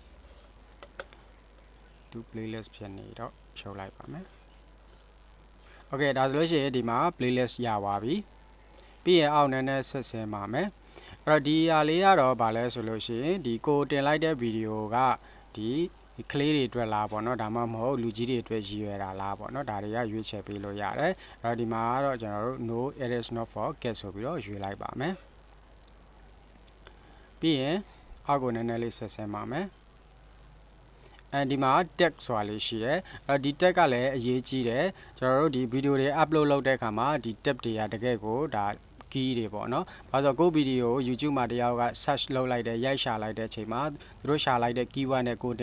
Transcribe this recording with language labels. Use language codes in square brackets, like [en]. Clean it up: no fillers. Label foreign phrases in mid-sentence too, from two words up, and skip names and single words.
[my] ဒီ playlist ဖြစ်နေတော့ဖြုတ်လိုက်ပါမယ် Okay ဒါဆိုလို့ရှိရင်ဒီမှာ playlist ရပါပြီပြီးရင်အောက်နဲ့ဆက်ဆင်းပါမယ်အဲ့တော့ဒီဟာလေးကတော့ဗာလဲဆိုလို့ရှိရင်ဒီကိုတင်လိုက်တဲ့ဗီဒီယိုကဒီကလေးတွေအတွက်လားပေါ့နော်ဒါမှမဟုတ်လူကြီးတွေအတွက်ရည်ရွယ်တာလားပေါ့နော်ဒါတွေကရွေးချယ်ပေးလို့ရတယ်အဲ့တော့ဒီမှာကတော့ကျွန်တော်တို့ [en] no it is not for kids [my] ဆိုပြီးတော့ရွေးလိုက်ပါမယ် ပြီးရင်အောက်ကိုနည်းနည်းလေးဆက်ဆင်းပါမယ်အဲဒီမှာ tag ဆိုတာလေးရှိတယ်ဒီ tag ကလည်းအရေးကြီးတယ်ကျွန်တော်တို့ဒီဗီဒီယိုတွေ upload လုပ်တဲ့အခါမှာဒီ tag တွေကတကယ်ကိုဒါ key တွေပေါ့နော်ဘာလို့ကိုဗီဒီယို YouTube မှာတယောက်က search လုပ်လိုက်တယ်ရိုက်ရှာလိုက်တဲ့အချိန်မှာသူတို့ရှာလိုက်တဲ့ keyword နဲ့ကို